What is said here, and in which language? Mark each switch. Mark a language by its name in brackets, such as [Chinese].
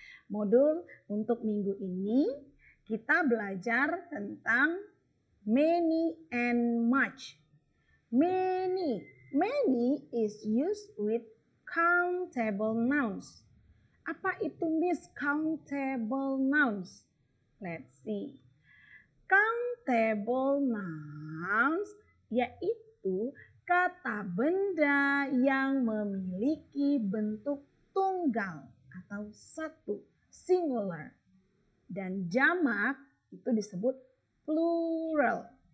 [Indonesian] Modul untuk minggu ini kita belajar tentang many and much. [English] Many is used with countable nouns. [Indonesian] Apa itu, Miss, [English] countable nouns? Let's see. [Indonesian] Countable nouns yaitu kata benda yang memiliki bentuk tunggal atau satu, singular. Dan jamak itu disebut plural.